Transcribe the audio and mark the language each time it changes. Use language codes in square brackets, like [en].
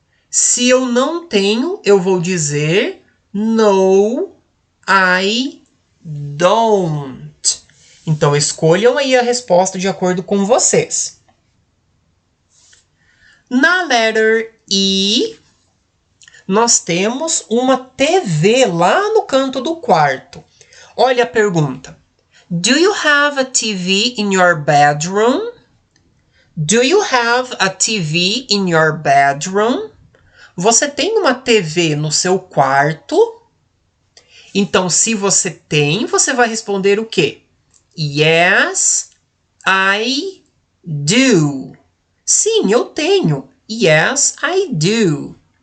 [pt] Se eu não tenho, eu vou dizer [en] No, I don't. [pt] Então, escolham aí a resposta de acordo com vocês. Na letra I, nós temos uma TV lá no canto do quarto. Olha a pergunta. [en] Do you have a TV in your bedroom? Do you have a TV in your bedroom? [pt] Você tem uma TV no seu quarto? Então, se você tem, você vai responder o quê? [en] Yes, I do. [pt] Sim, eu tenho. [en] Yes, I do.